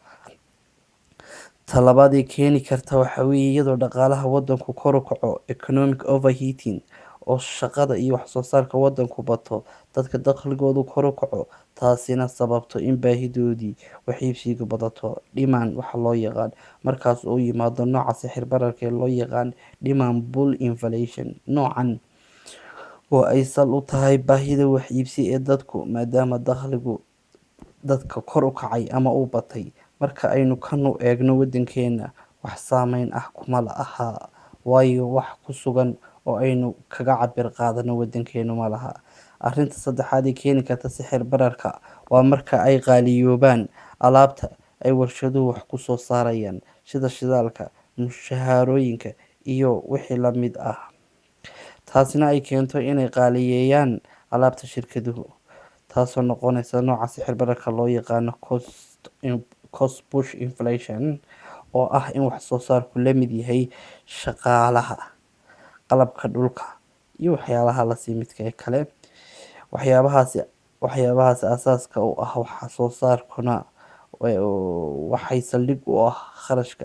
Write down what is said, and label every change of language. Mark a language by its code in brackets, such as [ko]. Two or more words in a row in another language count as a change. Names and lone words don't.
[so] Talabaad ee keeni karta waxaa weeye iyadoo dhaqaalaha wadanku kor u kaco [en] economic overheating, [so] oo shaqada iyo wax soo saarka wadanku bato, dadka dakhligoodu kor u kaco, taasina sababto in baahidoodii wax iibsiga badato, demand waxa loo yaqaan. Markaas uu yimaado nooca sixir bararka ee loo yaqaan [en] demand pull inflation. [so] Noocan oo ay sal u tahay baahida wax iibsi ee dadku, maadaama dakhligu dadka kor u kacay ama uu batay. Marka aynu kanu eegno wadankeena, wax saameyn ah kuma laha, waayo wax ku sugan oo aynu kaga cabir qaadano wadankeenu ma laha. Arrinta saddexaad ee keeni karta sixir bararka waa marka ay qaaliyoobaan alaabta ay warshaduhu wax ku soo saarayaan, sida shidaalka, mushaharooyinka iyo wixii la mid ah. Taasina ay keento inay qaaliyeeyaan alaabta shirkaduhu, taasoo noqonaysa nooca sixir bararka loo yaqaano [en] cost push inflation, [so] oo ah in wax soo saarku la mid yahay shaqaalaha, qalabka dhulka iyo waxyaalaha la midka kale. Waxyaabahaasi asaaska u ah wax soo saarkuna waxay saldhig u ah kharashka.